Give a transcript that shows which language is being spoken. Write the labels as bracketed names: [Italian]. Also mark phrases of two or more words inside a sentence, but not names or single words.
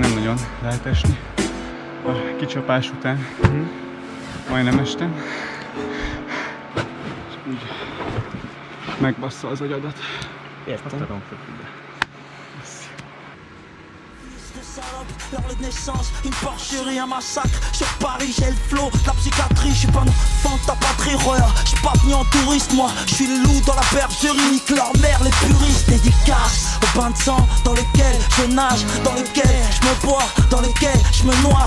[Hungarian] nagyon lehet esni. A kicsapás után majdnem estem. És úgy megbassza az agyadat. Értem. [French] Leur de naissance, une porcherie, un massacre. Sur Paris, j'ai le flow, la psychiatrie. J'suis pas un enfant de ta patrie, regarde. J'suis pas venu en touriste, moi. J'suis le loup dans la bergerie, nique leur mère, les puristes. Dédicace au bain de sang dans lequel je nage, dans lequel j'me bois, dans lequel j'me noie.